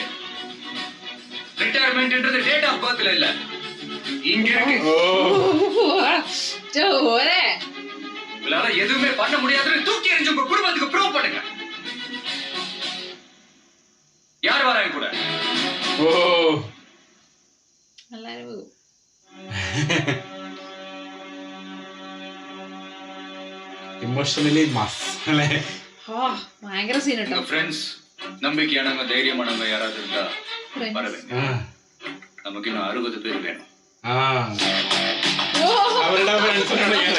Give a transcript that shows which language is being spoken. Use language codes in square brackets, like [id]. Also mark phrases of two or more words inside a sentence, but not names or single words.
[ta] ரிட்டையர்மெண்ட்ன்றது [en] date of birth-ல [ta] இல்ல, இங்க இருக்கு. உங்களால எதுவுமே பண்ண முடியாதுன்னு தூக்கி எறிஞ்சு உங்க குடும்பத்துக்கு ப்ரூவ் பண்ணுங்க. யார் வராங்க கூட? [en] emotionally mass [ml] അല്ലേ? ഭയങ്കര സീൻ കേട്ടോ. [ta] ഫ്രണ്ട്സ് நம்பிக்கையானவங்க தைரியமானவங்க யாராவது இருந்தா வரவேங்க. நமக்கு இன்னும் 60 பேர் வேணும். [ml] അവരുടെ ഫ്രണ്ട്സിനോട്